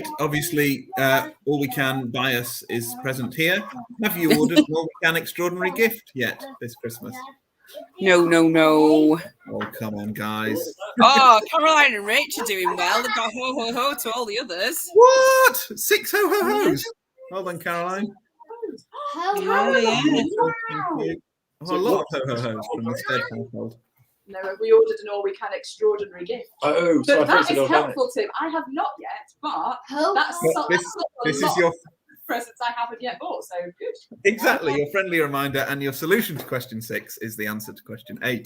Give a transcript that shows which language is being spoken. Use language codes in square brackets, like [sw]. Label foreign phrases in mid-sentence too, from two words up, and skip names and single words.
[en] Obviously, All We Can buy us is present here. Have you ordered an All We Can extraordinary gift yet this Christmas? No, no, no. Oh, come on, guys. Oh, Caroline and Rach are doing well. They've got ho, ho, ho to all the others. What? 6 ho ho ho's. Well done, Caroline. Ho, Yeah, ho, yeah. ho. Thank you. Oh, a lot of ho ho ho's from the Stead household. No, we ordered an all we can extraordinary gift. Oh, so I But thought that it is was helpful, Tim. I have not yet, but Ho, that's ho. But that's this a is lot your of presents I haven't yet bought, so good. exactly your friendly reminder, and your solution to question 6 is the answer to question 8.